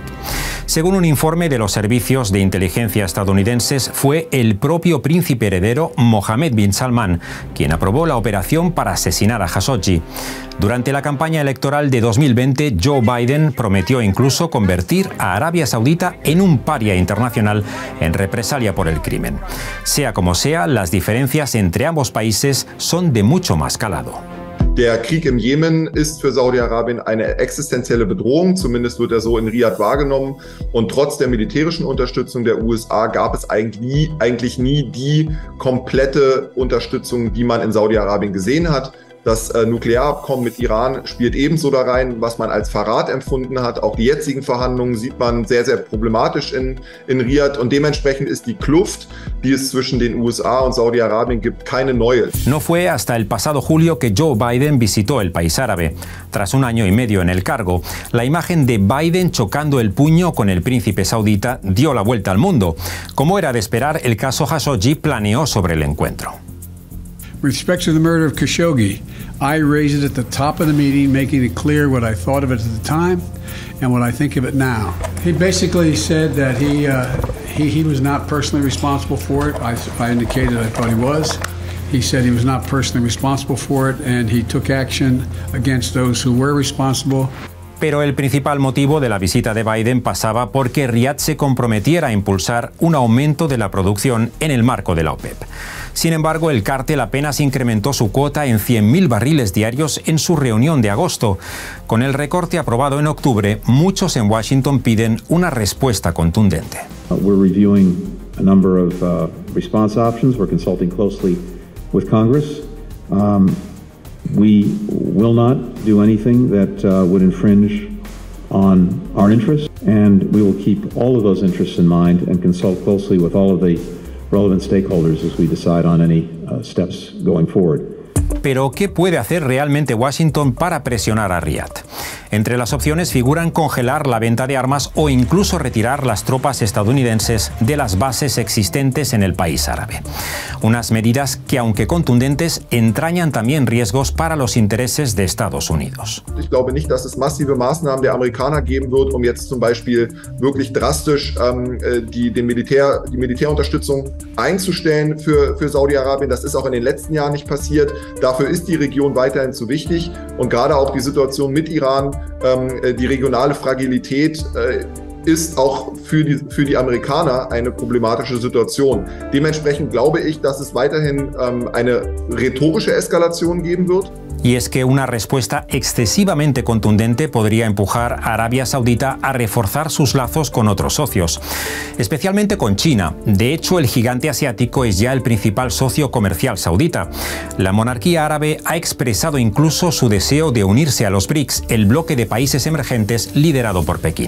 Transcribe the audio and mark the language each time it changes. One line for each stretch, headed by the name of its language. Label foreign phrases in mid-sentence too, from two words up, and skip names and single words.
Spanish: Según un informe de los servicios de inteligencia estadounidenses, fue el propio príncipe heredero Mohammed bin Salman quien aprobó la operación para asesinar a Khashoggi. Durante la campaña electoral de 2020, Joe Biden prometió incluso convertir a Arabia Saudita en un paria internacional en represalia por el crimen. Sea como sea, las diferencias entre ambos países son de mucho más calado.
German: Der Krieg im Jemen ist für Saudi-Arabien eine existenzielle Bedrohung, zumindest wird er so in Riad wahrgenommen. Und trotz der militärischen Unterstützung der USA gab es eigentlich nie die komplette Unterstützung, die man in Saudi-Arabien gesehen hat. Das Nuklearabkommen mit Iran spielt ebenso da rein, was man als Verrat empfunden hat. Auch die jetzigen Verhandlungen sieht man sehr, sehr problematisch in Riad. Und dementsprechend ist die Kluft, die es zwischen den USA und Saudi-Arabien gibt, keine neue.
Spanish: No fue hasta el pasado julio que Joe Biden visitó el país árabe. Tras un año y medio en el cargo, la imagen de Biden chocando el puño con el príncipe saudita dio la vuelta al mundo. Como era de esperar, el caso Khashoggi planeó sobre el encuentro.
English: With respect to the murder of Khashoggi, I raised it at the top of the meeting, making it clear what I thought of it at the time and what I think of it now. He basically said that he was not personally responsible for it. I indicated I thought he was. He said he was not personally responsible for it, and he took action against those who were responsible.
Spanish: Pero el principal motivo de la visita de Biden pasaba por que Riad se comprometiera a impulsar un aumento de la producción en el marco de la OPEP. Sin embargo, el cártel apenas incrementó su cuota en 100.000 barriles diarios en su reunión de agosto. Con el recorte aprobado en octubre, muchos en Washington piden una respuesta contundente.
English: We're reviewing a number of response options. We're consulting closely with Congress. We will not do anything that would infringe on our interests, and we will keep all of those interests in mind and consult closely with all of the relevant stakeholders as we decide on any steps going forward.
Spanish: Pero, ¿qué puede hacer realmente Washington para presionar a Riad? Entre las opciones figuran congelar la venta de armas o incluso retirar las tropas estadounidenses de las bases existentes en el país árabe. Unas medidas que, aunque contundentes, entrañan también riesgos para los intereses de Estados Unidos.
German: Ich glaube nicht, dass es massive Maßnahmen der Amerikaner geben wird, um jetzt zum Beispiel wirklich drastisch die Militärunterstützung einzustellen für Saudi-Arabien. Das ist auch in den letzten Jahren nicht passiert. Dafür ist die Region weiterhin zu wichtig und gerade auch die Situation mit Iran, die regionale Fragilität ist auch für die Amerikaner eine problematische Situation. Dementsprechend glaube ich, dass es weiterhin eine rhetorische Eskalation geben wird.
Spanish: Y es que una respuesta excesivamente contundente podría empujar a Arabia Saudita a reforzar sus lazos con otros socios, especialmente con China. De hecho, el gigante asiático es ya el principal socio comercial saudita. La monarquía árabe ha expresado incluso su deseo de unirse a los BRICS, el bloque de países emergentes liderado por Pekín.